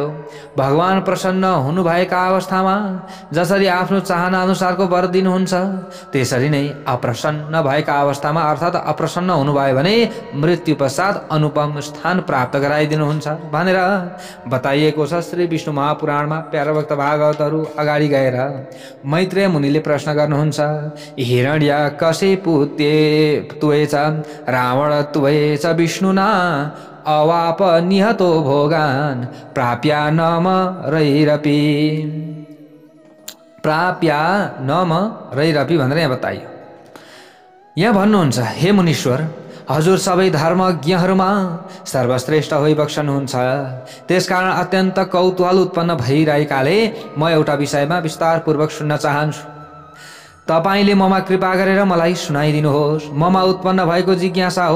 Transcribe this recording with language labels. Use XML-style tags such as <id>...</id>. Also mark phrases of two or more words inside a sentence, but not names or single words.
<ne>भगवान प्रसन्न हुनुभएका अवस्थामा जसरी आफ्नो चाहना अनुसारको वर दिनुहुन्छ, त्यसरी नै अप्रसन्न भएका अवस्थामा अर्थात् अप्रसन्न हुनुभयो भने मृत्यु पश्चात अनुपम स्थान प्राप्त गराइदिनुहुन्छ भनेर बताइएको छ श्री विष्णु महापुराणमा। प्यारा भक्त भागवतहरू अगाडि गएर मैत्रेय मुनिले प्रश्न गर्नुहुन्छ,</ne> <sa>हिरण्यकशिपु त्वेच रावण त्वेच विष्णुना अवाप निहतो भोगान प्राप्या नम रैरपी</sa> <ne>भनेर यहाँ बताइयो। यहाँ भन्नुहुन्छ, हे मुनीश्वर, हजुर सबै धर्मज्ञहरूमा सर्वश्रेष्ठ होइबक्सनुहुन्छ। त्यसकारण अत्यन्त कौतूहल उत्पन्न भइरहेकाले म एउटा विषयमा विस्तारपूर्वक सुन्न चाहन्छु। तपाईले ममा कृपा गरेर मलाई सुनाइदिनुहोस्। ममा उत्पन्न भएको जिज्ञासा हो।</ne>